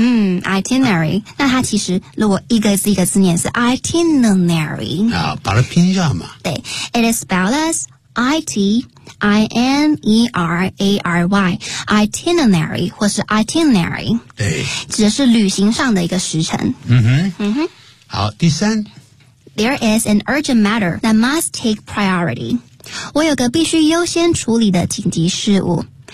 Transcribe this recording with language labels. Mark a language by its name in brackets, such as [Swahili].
[Chinese] Itinerary,、那它其实如果一个字一个字念是 itinerary。啊把它拼一下嘛。 [English] 对 ,it is spelled as I-T-I-N-E-R-A-R-Y, itinerary, [Chinese] 或是 [English] itinerary, [Chinese] 对指的是旅行上的一个时程。好第三。 [English] There is an urgent matter that must take priority. [Chinese] 我有个必须优先处理的紧急事务。